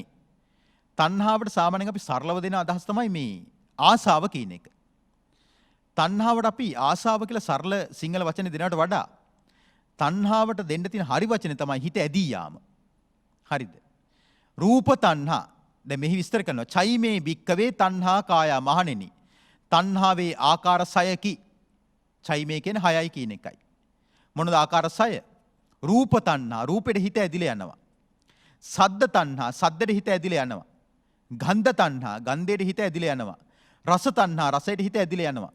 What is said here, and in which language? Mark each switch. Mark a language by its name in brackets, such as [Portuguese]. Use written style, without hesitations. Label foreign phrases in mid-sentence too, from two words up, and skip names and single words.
[Sinhala] තණ්හාවට සාමාන්‍යයෙන් අපි සරලව දෙන අදහස තමයි මේ ආසාව කියන එක. තණ්හාවට අපි ආසාව කියලා සරල සිංහල වචනේ දෙනවට වඩා තණ්හාවට දෙන්න තියෙන හරි වචනේ තමයි හිත ඇදී යාම. හරිද? රූප තණ්හා. දැන් මෙහි විස්තර කරනවා [Pali] චෛමේ භික්කවේ තණ්හා කායා. [Sinhala] මහණෙනි, තණ්හාවේ ආකාර 6කි. චෛමේ කියන්නේ 6යි කියන එකයි. මොනද ආකාර 6? රූප තණ්හා, රූපෙට හිත ඇදිලා යනවා. සද්ද තණ්හා, සද්දෙට හිත ඇදිලා යනවා. ගන්ධ තණ්හා, ගන්ධයට හිත ඇදිලා යනවා. රස තණ්හා, රසයට හිත ඇදිලා යනවා.